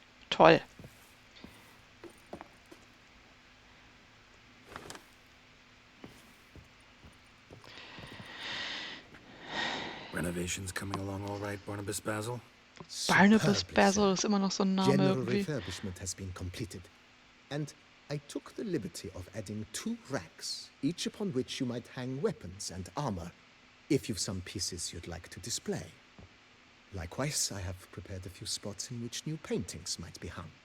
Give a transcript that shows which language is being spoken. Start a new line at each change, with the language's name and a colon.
German: Toll.
English: Renovations coming along all right, Barnabas Basil?
German: Barnabas Basil ist immer noch so ein Name
English: General
German: irgendwie.
English: refurbishment has been completed, and I took the liberty of adding 2 racks, each upon which you might hang weapons and armor, if you've some pieces you'd like to display. Likewise, I have prepared a few spots in which new paintings might be hung.